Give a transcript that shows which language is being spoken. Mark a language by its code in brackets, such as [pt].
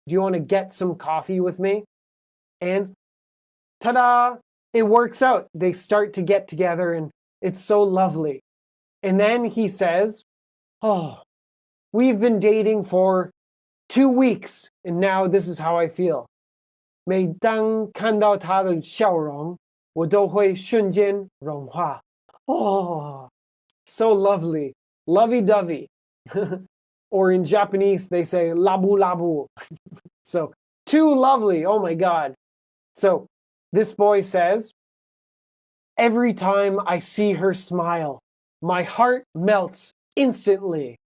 [en] Do you want to get some coffee with me? And ta-da, it works out. They start to get together and it's so lovely. And then he says, oh, we've been dating for 2 weeks and now this is how I feel. [zh] 每当看到他的笑容，我都会瞬间融化. [en] Oh, so lovely. Lovey-dovey. Or in Japanese, they say labu labu. So, too lovely. Oh my God. So, this boy says, every time I see her smile, my heart melts instantly.